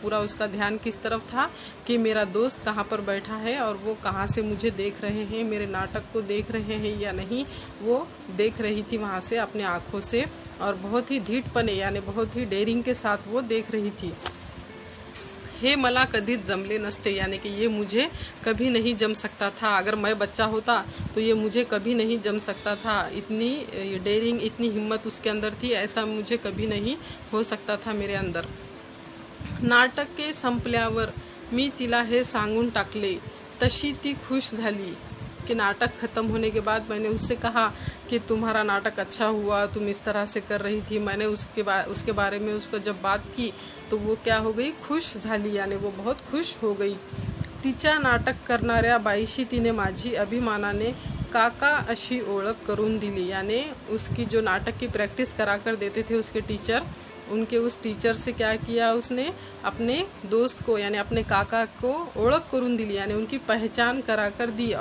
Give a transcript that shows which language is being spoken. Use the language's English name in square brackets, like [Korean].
[Hindi] पूरा उसका ध्यान किस तरफ था कि मेरा दोस्त कहाँ पर बैठा है और वो कहाँ से मुझे देख रहे हैं, मेरे नाटक को देख रहे हैं या नहीं, वो देख रही थी वहाँ से अपने आँखों से, और बहुत ही धीटपणे यानी बहुत ही डेयरिंग के साथ वो देख रही थी। [Marathi] हे मला कधीच जमले नसते, [Hindi] यानी कि ये मुझे कभी नहीं जम सकता था, अगर मैं बच्चा होता तो ये मुझे कभी नहीं जम सकता था। इतनी डेयरिंग, इतनी हिम्मत उसके अंदर थी, ऐसा मुझे कभी नहीं हो सकता था मेरे अंदर। [Marathi] नाटक के संपल्यावर मी तिला हे सांगून टाकले, तशी ती खुश झाली। [Hindi] कि नाटक ख़त्म होने के बाद मैंने उससे कहा कि तुम्हारा नाटक अच्छा हुआ, तुम इस तरह से कर रही थी। मैंने उसके बारे में उसको जब बात की तो वो क्या हो गई, [Marathi] खुश झाली, [Hindi] यानी वो बहुत खुश हो गई। [Marathi] तिच्या नाटक करणाऱ्या बाईशी तिने माझी अभिमानाने काका अशी ओळख करून दिली, [Hindi] यानी उसकी जो नाटक की प्रैक्टिस करा कर देते थे उसके टीचर, उनके उस टीचर से क्या किया उसने, अपने दोस्त को यानी अपने काका को [Marathi] ओळख करून दिली, [Hindi] यानी उनकी पहचान करा कर दी।